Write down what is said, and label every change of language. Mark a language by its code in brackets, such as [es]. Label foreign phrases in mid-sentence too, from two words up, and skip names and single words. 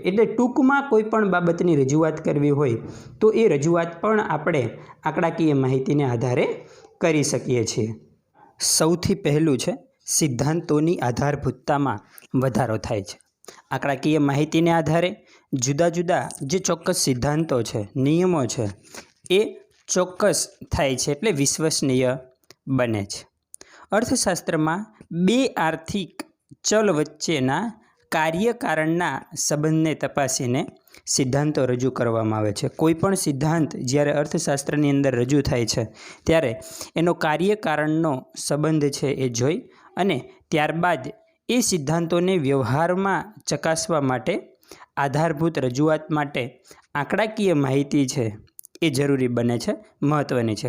[gu] એટલે ટૂંકમાં કોઈપણ બાબતની રજૂઆત કરવી હોય તો એ રજૂઆત પણ આપણે આંકડાકીય માહિતીને આધારે કરી શકીએ છીએ। સૌથી પહેલું છે સિદ્ધાંતોની આધારભૂતતામાં વધારો થાય છે। આંકડાકીય માહિતીને આધારે જુદા જુદા જે ચોક્કસ સિદ્ધાંતો છે, નિયમો છે એ ચોક્કસ થાય છે, એટલે વિશ્વસનીય બને છે. અર્થશાસ્ત્રમાં બે આર્થિક ચલ વચ્ચેના કાર્યકારણના સંબંધને તપાસીને સિદ્ધાંતો રજૂ કરવામાં આવે છે. કોઈ પણ સિદ્ધાંત જ્યારે અર્થશાસ્ત્રની અંદર રજૂ થાય છે ત્યારે એનો કાર્યકારણનો સંબંધ છે એ જોઈ અને ત્યારબાદ એ સિદ્ધાંતોને વ્યવહારમાં ચકાસવા માટે આધારભૂત રજૂઆત માટે આંકડાકીય માહિતી છે એ જરૂરી બને છે, મહત્ત્વની છે.